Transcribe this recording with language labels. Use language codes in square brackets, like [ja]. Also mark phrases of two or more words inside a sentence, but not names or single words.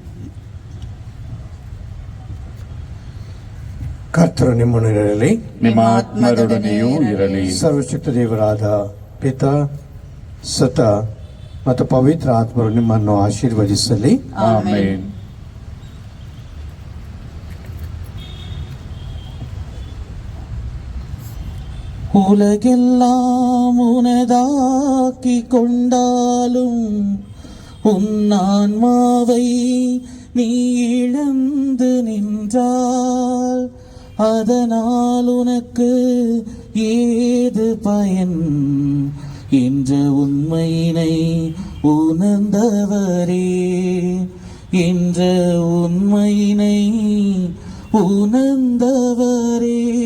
[kn] ಕರ್ತರು ನಿಮ್ಮೊಡನಿರಲಿ, ನಿಮ್ಮ ಆತ್ಮರೊಡನೆಯೂ ಇರಲಿ. ಸರ್ವಶಕ್ತ ದೇವರಾದ ಪಿತ, ಸುತ ಮತ್ತು ಪವಿತ್ರ ಆತ್ಮರು ನಿಮ್ಮನ್ನು ಆಶೀರ್ವದಿಸಲಿ. ಆಮೆನ್. [ta] உலகெல்லாம் உனதாக்கி கொண்டாலும் உன்னான்மாவை நீ இழந்து நின்றால் அதனால் உனக்கு ஏது பயன் என்ற உண்மையினை உணர்ந்தவரே, என்ற உண்மையினை உணர்ந்தவரே.